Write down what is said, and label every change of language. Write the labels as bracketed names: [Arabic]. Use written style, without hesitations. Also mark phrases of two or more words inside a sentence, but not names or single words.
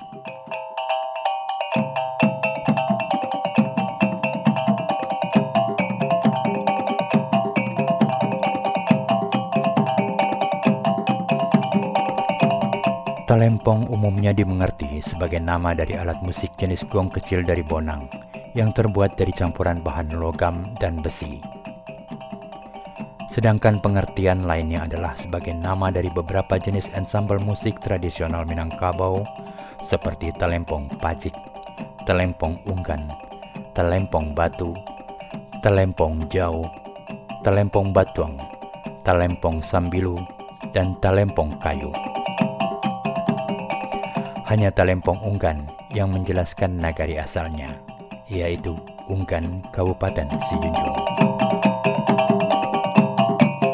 [Indonesian] Talempong umumnya dimengerti sebagai nama dari alat musik jenis gong kecil dari Bonang yang terbuat dari campuran bahan logam dan besi. Sedangkan pengertian lainnya adalah sebagai nama dari beberapa jenis ensemble musik tradisional Minangkabau seperti talempong pacik, talempong Unggan, talempong batu, talempong jau, talempong batuang, talempong sambilu, dan talempong kayu. Hanya talempong Unggan yang menjelaskan nagari asalnya, yaitu Unggan, Kabupaten Sijunjung.